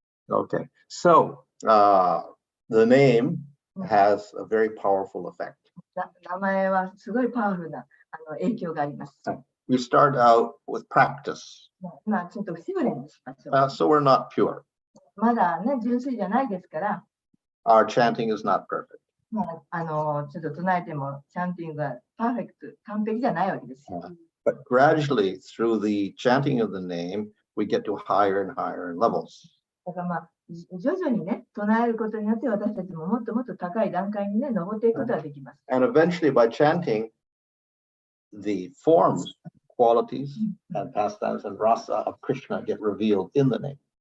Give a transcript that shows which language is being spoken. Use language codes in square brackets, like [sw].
[en] Okay, so the name has a very powerful effect. [ja] 名前はすごいパワフルな影響があります。 [en] We start out with practice, [ja] ちょっとシグレにしましょう。 [en] so we're not pure. [ja] まだね、純粋じゃないですから、 [en] Our chanting is not perfect. [ja] ちょっと唱えても、チャンティングがパーフェクト、完璧じゃないわけです。 [en] But gradually, through the chanting of the name, we get to higher and higher levels. [ja] だから徐々にね、唱えることによって私たちももっともっと高い段階にね、登っていくことができます。 [en] And eventually, by chanting, the forms, qualities, and pastimes and rasa of Krishna get revealed in the name.